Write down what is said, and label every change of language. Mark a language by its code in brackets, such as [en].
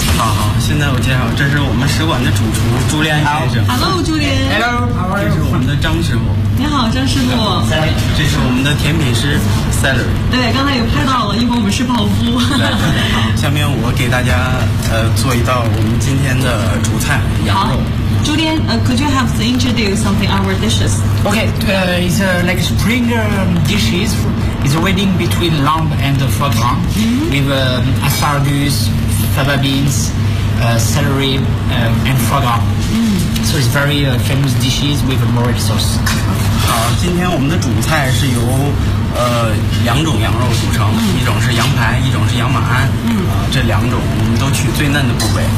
[zh] 好，现在我介绍，这是我们使馆的主厨朱莲先生。 [en] Hello， 朱莲。 Hello， how are you？ [zh] 这是我们的张师傅。你好，张师傅。这是我们的甜品师 Celery。对，刚才也拍到了，一会儿我们吃泡芙。好，下面我给大家做一道我们今天的主菜羊肉。 [en] Julian, could you help to introduce something our dishes? Okay, it's like spring dishes. It's waiting between lamb and foie gras. With asparagus, fava beans, celery, and foie gras. So it's very famous dishes with more sauce. [zh] 好，今天我们的主菜是由两种羊肉组成，一种是羊排，一种是羊马鞍。这两种我们都取最嫩的部位。